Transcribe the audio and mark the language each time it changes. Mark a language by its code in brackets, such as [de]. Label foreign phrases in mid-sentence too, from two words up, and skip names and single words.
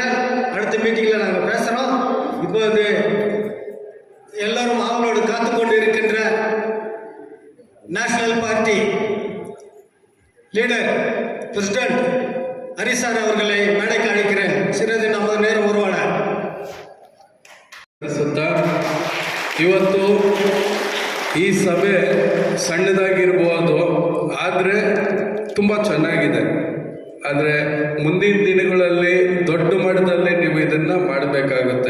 [ta] அடுத்த மீட்டிங்கில் நாங்கள் பேசுகிறோம். இப்போது எல்லோரும் அவங்களோடு காத்து கொண்டு இருக்கின்ற [en] national party leader president [ta] ஹரிசார் அவர்களை மேடைக்கு அழைக்கிறேன். சிறிது நமது நேரம் உருவாட [kn] ಇವತ್ತು ಈ ಸಭೆ ಸಣ್ಣದಾಗಿರ್ಬೋದು, ಆದರೆ ತುಂಬ ಚೆನ್ನಾಗಿದೆ. ಆದರೆ ಮುಂದಿನ ದಿನಗಳಲ್ಲಿ ದೊಡ್ಡ ಮಟ್ಟದಲ್ಲಿ ನೀವು ಇದನ್ನು ಮಾಡಬೇಕಾಗುತ್ತೆ.